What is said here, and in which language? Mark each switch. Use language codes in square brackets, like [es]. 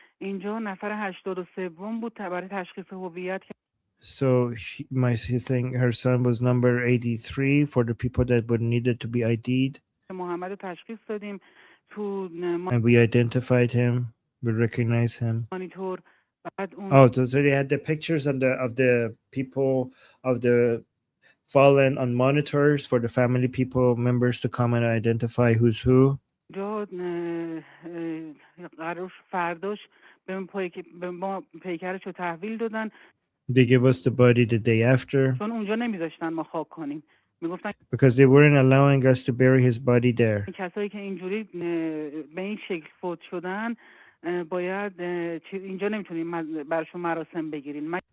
[fa] اینجا نفر 83 بود برای تشخیص هویت. [en] So he's saying her son was number 83 for the people that would needed to be ID'd. [fa] محمد تشخیص دادیم تو [en] And we identified him. We recognize him. [fa] مانیتور. [en] Oh, so they had the pictures of the people of the fallen on monitors for the family people members to come and identify who's who. [fa] جا قرار فرداش به ما پیکرش رو تحویل دادن. [en] They give us the body the day after. [fa] چون اونجا نمیذاشتن ما خاک کنیم. میگفتن [en] Because they weren't allowing us to bury his body there. [fa] کسایی که اینجوری به این شکل فوت شدن باید اینجا نمیتونیم براشون مراسم بگیریم.